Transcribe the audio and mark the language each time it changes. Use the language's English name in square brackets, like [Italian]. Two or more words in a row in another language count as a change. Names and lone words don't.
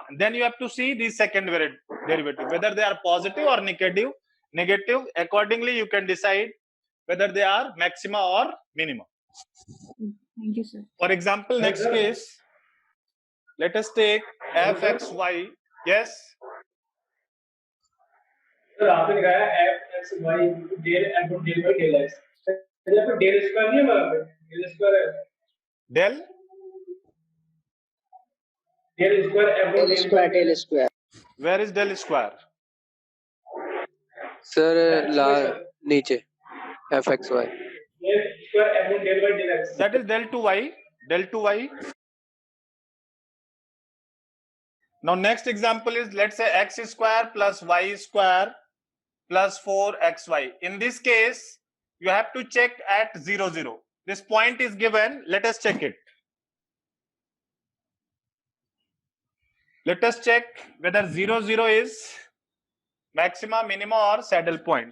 [English] Then you have to see the second derivative, whether they are positive or negative. Accordingly, you can decide whether they are maxima or minima. Thank you, sir. For example, next case, let us take fxy. Yes. [Hindi] सर आपने दिखाया f(x, y) [English] del f del by del x. [Hindi] यहाँ पे [English] del square [Hindi] नहीं है, वहाँ पे [English] del square [Hindi] है. [English] Del del square f del square, del square. Where is del square? [Hindi] सर नीचे fxy. [English] del square f del by del x. That is del 2y. Del 2y. Now next example is, let's say x square plus y square plus 4xy. In this case, you have to check at 0, 0. This point is given. Let us check it. Let us check whether 0, 0 is maxima, minima or saddle point.